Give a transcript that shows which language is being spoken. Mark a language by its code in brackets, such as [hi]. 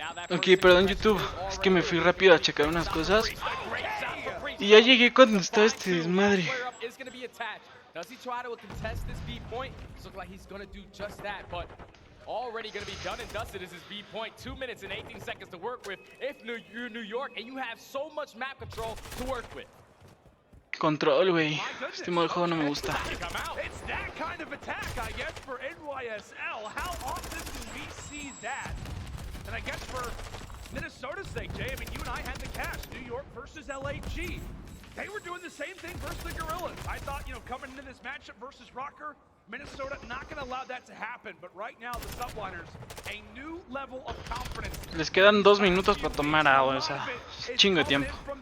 [es] Ok, perdón YouTube, es que me fui rápido a checar unas cosas. Y ya llegué cuando estaba este desmadre. [en] Does he try to contest this B point? Looks like he's gonna do just that, but already gonna be done and dusted is his B point. 2 minutes and 18 seconds to work with. If you're New York and you have so much map control to work with. [es] Control, güey. Este modo de juego no me gusta. [en] It's that kind of attack, I guess, for NYSL. How often do we see that? And I guess for Minnesota's sake, Jay, I mean, you and I had the cash. New York versus LAG. They were doing the same thing versus the Gorillas. I thought, you know, coming into this matchup versus RØKKR, Minnesota not going to allow that to happen. But right now, the Subliners, a new level of confidence. [es] Les quedan 2 minutos para tomar agua, o sea, es chingo de tiempo.